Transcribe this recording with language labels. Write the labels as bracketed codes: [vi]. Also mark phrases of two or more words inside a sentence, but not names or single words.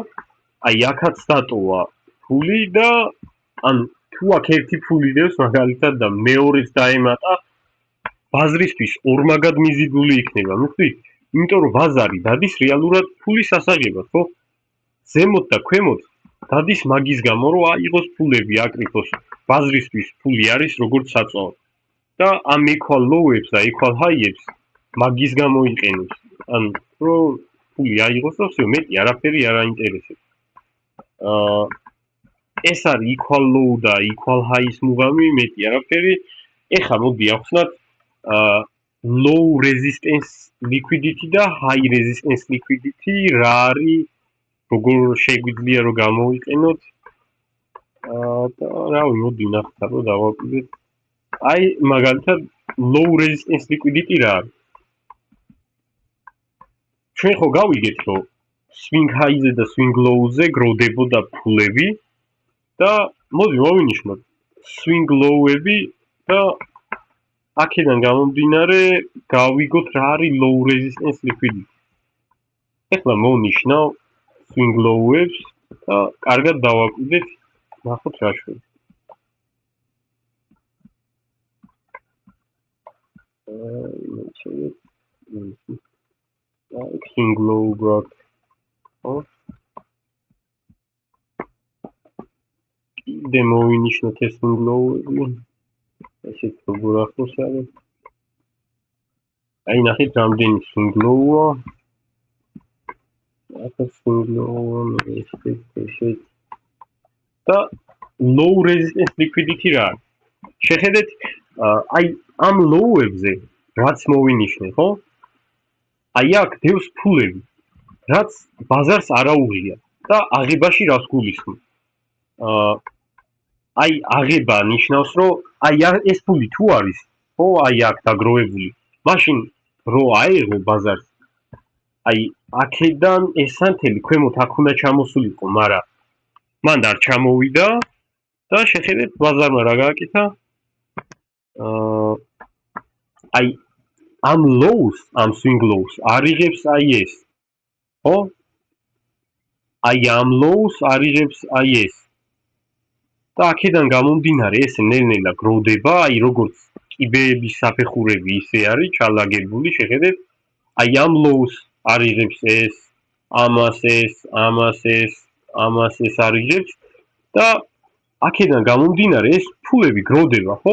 [ka] აი აქაც დატოვა ფული და ანუ თუ აქ ერთი ფული დევს მაგალითად და მეორეც დაემატა, ბაზრისთვის ორმაგად მიზიდული იქნება, მიხვდით? იმიტომ რომ ბაზარი დადის რეალურად ფულის ასაღებად, ხო? ზემოთ და ქვემოთ დადის მაგის გამო, რომ აიღოს ფულები, აკრიფოს. ბაზრისთვის ფული არის როგორც საწვავი. და ამ [en] equal low- [ka] ებს და [en] equal high- [ka] ებს მაგის გამო იყენებს. ანუ რომ ფული აიღოს და всё, მეტი არაფერი არ აინტერესებს. ეს არის [en] equal low [ka] და [en] equal high- [ka] ის მუღამი, მეტი არაფერი. ეხლა მოდი ავხსნათ [en] low resistance liquidity [ka] და [en] high resistance liquidity [ka] რა არის, როგორ შეგვიძლია რომ გამოვიყენოთ. და რავი, მოდი ნახოთ, რომ დავაკვირდეთ. აი მაგალითად [en] low resistance liquidity [ka] რა არის? ჩვენ ხო გავიგეთ, რომ [en] swing high- [ka] ზე და [en] swing low- [ka] ზე გროვდებოდა ფულები და მოდი მოვინიშნოთ [en] swing low- [ka] ები და აქედან გამომდინარე გავიგოთ რა არის [en] low resistance liquidity. [ka] ეხლა მოვნიშნავ [en] swing low- [ka] ებს და კარგად დავაკვირდეთ, ნახოთ რა შვება. [en] swing low growth. [ka] კიდე მოვინიშნოთ ეს [en] swing low- [ka] ები. ესეც როგორ ახლოს არის. აი ნახეთ რამდენი [en] swing low- [ka] ა. აქ [en] swing low- [ka] ა ესეთ და [en] low resistance liquidity [ka] რა არის? შეხედეთ, აი ამ low-ებზე რაც მოვინიშნე, ხო? აი აქ დევს ფულები, რაც ბაზარს არ აუღია და აღებაში რას გულისხმობ? აი აღება ნიშნავს, რომ აი ეს ფული თუ არის, ხო, აი აქ დაგროვებული, მაშინ რო აიღო ბაზარს, აი აქედან ეს სანთელი ქვემოთ აქ უნდა ჩამოსულიყო, მაგრამ მან არ ჩამოვიდა და შეხედეთ ბაზარმა რა გააკეთა. აი ამ lows, ამ [en] swing lows [ka] არიღებს აი ეს. ხო? აი ამ lows არიღებს აი ეს. და აქედან გამომდინარე ეს ნელ-ნელა გროვდება, აი როგორც კიბეების საფეხურები ისე არის ჩალაგებული, შეხედეთ. აი ამ lows არიღებს ეს, ამას ეს, ამას ეს, ამას ეს არიღებს და აქედან გამომდინარე ეს ფულები გროვდება, ხო?